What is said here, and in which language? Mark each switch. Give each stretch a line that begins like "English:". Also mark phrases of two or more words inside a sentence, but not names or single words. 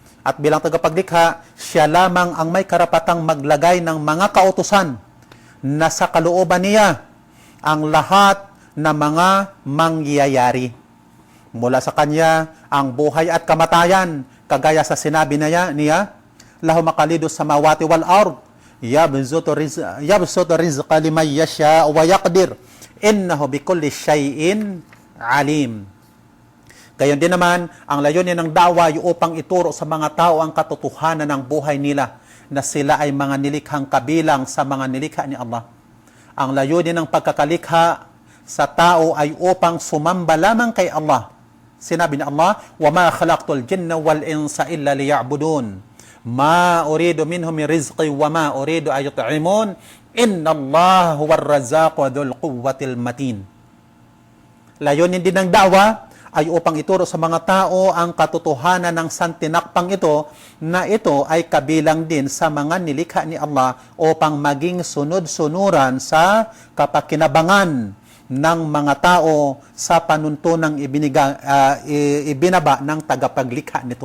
Filipino: At bilang tagapaglikha, siya lamang ang may karapatang maglagay ng mga kautusan na sa kalooban niya ang lahat na mga mangyayari. Mula sa kanya ang buhay at kamatayan, kagaya sa sinabi niya,
Arabic: له مقاليد السماوات والأرض يبسط الرزق لمن يشاء ويقدر إنه بكل شيء عليم.
Filipino: Gayon din naman, ang layunin ng da'wa ay upang ituro sa mga tao ang katotohanan ng buhay nila na sila ay mga nilikhang kabilang sa mga nilikha ni Allah. Ang layunin ng pagkakalikha sa tao ay upang sumamba lamang kay Allah. Sinabi ni Allah,
Arabic: وَمَا خَلَقْتُ الْجِنَّ وَالْإِنسَ إِلَّا لِيَعْبُدُونَ مَا أُرِيدُ مِنْهُمْ مِنْ رِزْقٍ وَمَا أُرِيدُ أَن يُطْعِمُونَ إِنَّ اللَّهَ هُوَ الرَّزَّاقُ ذُو الْقُوَّةِ الْمَتِينُ.
Filipino: Layunin din ng da'wa ay upang ituro sa mga tao ang katotohanan ng santinakpang ito na ito ay kabilang din sa mga nilikha ni Allah upang maging sunod-sunuran sa kapakinabangan ng mga tao sa panuntunang ibinaba ng tagapaglikha nito.